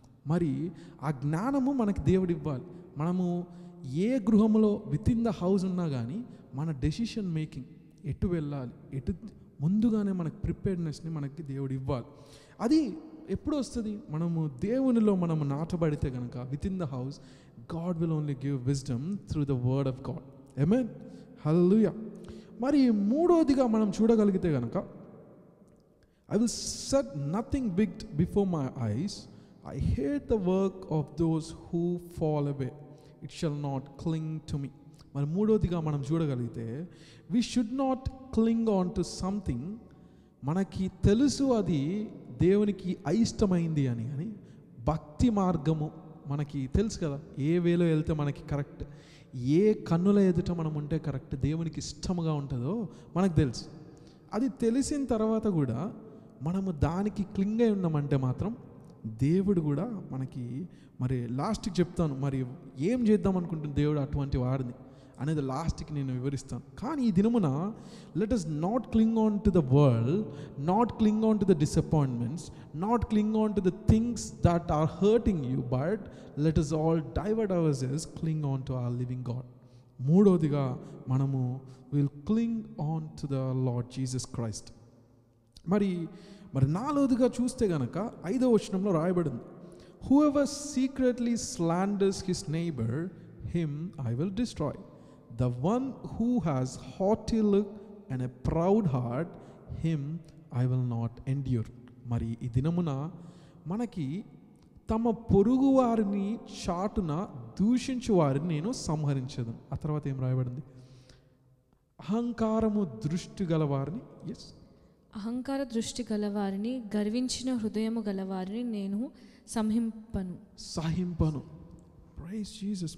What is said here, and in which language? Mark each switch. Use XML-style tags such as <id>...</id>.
<te>మరి ఆ జ్ఞానము మనకి దేవుడు ఇవ్వాలి. మనము ఏ గృహంలో</te> <en>within the house</en> <te>ఉన్నా కానీ మన డెసిషన్ మేకింగ్ ఎటు వెళ్ళాలి, ముందుగానే మనకు ప్రిపేర్డ్నెస్ని మనకి దేవుడు ఇవ్వాలి. అది ఎప్పుడు వస్తుంది? మనము దేవునిలో మనము నాటబడితే కనుక</te> <en>Within the house God will only give wisdom through the word of God.</en> <te>ఆమేన్. హల్లెలూయా. మరి మూడోదిగా మనం చూడగలిగితే కనుక</te> <en>I will set nothing big before my eyes. I hate the work of those who fall away. It shall not cling to me.</en> <te>మరి మూడోదిగా మనం చూడగలిగితే</te> <en>we should not cling on to something.</en> <te>మనకి తెలుసు అది దేవునికి అయిష్టమైంది అని, కానీ భక్తి మార్గము మనకి తెలుసు కదా, ఏ వేలో వెళ్తే మనకి కరెక్ట్, ఏ కన్నుల ఎదుట మనం ఉంటే కరెక్ట్, దేవునికి ఇష్టముగా ఉంటుందో మనకు తెలుసు. అది తెలిసిన తర్వాత కూడా మనము దానికి క్లింగ్ అయి ఉన్నామంటే మాత్రం దేవుడు కూడా మనకి, మరి లాస్ట్కి చెప్తాను, మరి ఏం చేద్దాం అనుకుంటుంది దేవుడు అటువంటి వాడిని. అనేది లాస్ట్కి నేను వివరిస్తాను. కానీ ఈ దినమున</te> <en>Let us not cling on to the world, not cling on to the disappointments, not cling on to the things that are hurting you, but let us all divert our selves, cling on to our living God.</en> <te>మూడోదిగా మనము</te> <en>Will cling on to the Lord Jesus Christ.</en> <te>మరి నాలుగోదిగా చూస్తే గనక 5వ వచనంలో రాయబడింది,</te> <en>whoever secretly slanders his neighbor, him I will destroy. The one who has haughty look and a proud heart, him I will not endure.</en> <te>మరి ఈ దినమున మనకి తమ పొరుగు వారిని చాటున దూషించు వారిని నేను సంహరించదు. ఆ తర్వాత ఏం రాయబడింది? అహంకారము దృష్టి గలవారిని, అహంకార దృష్టి గలవారిని, గర్వించిన హృదయము గలవారిని నేను సహింపను.</te> <en>Praise Jesus.</en>